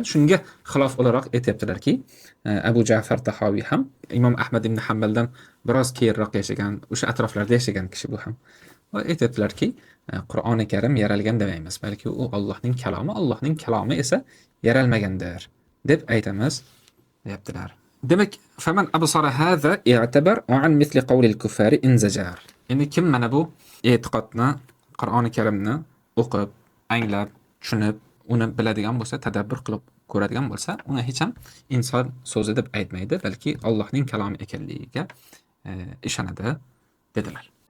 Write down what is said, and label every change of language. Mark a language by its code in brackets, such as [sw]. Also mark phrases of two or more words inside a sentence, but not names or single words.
[uz] Shunga xilof o'laroq aytibdilarki, Abu Ja'far Tahoviy ham Imom Ahmad ibn Hanbaldan biroz keyinroq yashagan, o'sha atroflarda yashagan kishi bu ham. Va aytibdilarki, Qur'oni Karim yaralgan demaymiz, balki u Allohning kalomi, Allohning kalomi esa yaralmagandir deb aytamiz deyaptilar. Demak, [ar] فمن أبصر هذا اعتبر وعن مثل قول الكفار انزجر. [uz] Endi kim mana bu e'tiqodni, Qur'oni Karimni o'qib, anglab, tushunib, uni biladigan bo'lsa, tadabbur qilib ko'radigan bo'lsa, uni hech ham inson so'zi deb aytmaydi, balki Allohning kalomi ekanligiga ishonadi dedilar.